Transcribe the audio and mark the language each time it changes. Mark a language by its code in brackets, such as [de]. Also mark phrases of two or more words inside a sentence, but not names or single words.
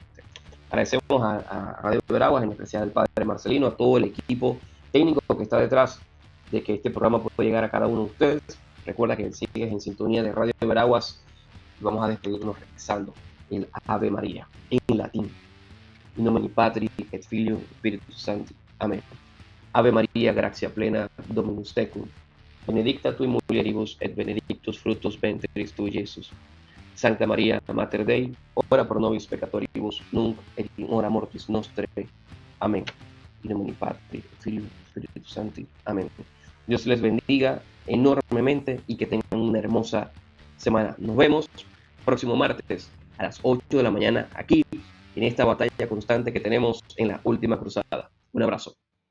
[es] Agradecemos a Radio Veraguas, en especial al Padre Marcelino, a todo el equipo técnico que está detrás de que este programa pueda llegar a cada uno de ustedes. Recuerda que sigues en sintonía de Radio Veraguas y vamos a despedirnos rezando el Ave María en latín. [la] In nomine Patri et Filio Spiritus Sancti. Amén. Ave María, gracia plena, Dominus tecum. Benedicta tui mulieribus et benedictus fructus ventris tui, Iesus. Sancta María, Mater Dei, ora pro nobis peccatoribus, nunc et in hora mortis nostre. Amén. In nomine Patri, Filio, [es] Espíritu Santo. Amén. Dios les bendiga enormemente y que tengan una hermosa semana. Nos vemos próximo martes a las 8 de la mañana aquí en esta batalla constante que tenemos en la última cruzada. Un abrazo.